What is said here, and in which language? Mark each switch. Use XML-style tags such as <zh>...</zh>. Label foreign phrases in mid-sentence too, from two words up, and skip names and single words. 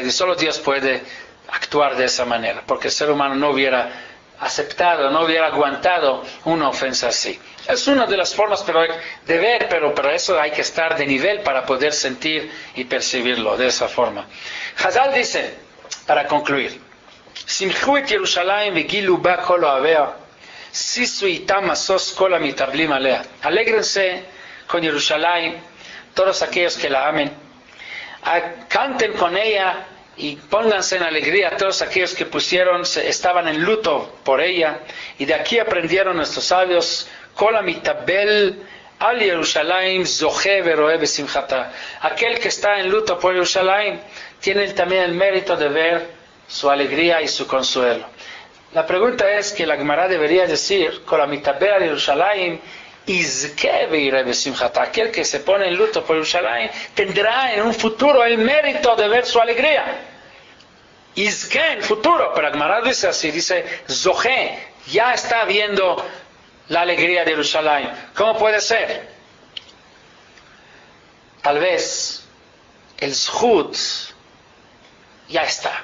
<es>Y solo Dios puede actuar de esa manera, porque el ser humano no hubiera aceptado, no hubiera aguantado una ofensa así. Es una de las formas de ver, pero para eso hay que estar de nivel para poder sentir y percibirlo de esa forma. Hazal dice, para concluir:</es> <he>שמחו את ירושלים וגילו בה כל אוהביה, שישו אתה משוש כל המתאבלים עליה.</he> <es>Alégrense con Jerusalén todos aquellos que la amen, canten con ella y pónganse en alegría todos aquellos que estaban en luto por ella. Y de aquí aprendieron nuestros sabios:</es> <he>כל המתאבל על ירושלים זוכה ורואה בשמחתה.</he> <es>Aquel que está en luto por Jerusalén tiene también el mérito de ver su alegría y su consuelo. La pregunta es que la Gemara debería decir:</es> <he>כל המתאבל על ירושלים יזכה ויראה בשמחתה.</he> <es>Aquel que se pone en luto por Jerusalén tendrá en un futuro el mérito de ver su alegría. Izke en futuro, pero la Gemara dice así, dice zoche, ya está viendo la alegría de Jerusalén. ¿Cómo puede ser? Tal vez el zhut ya está.</es>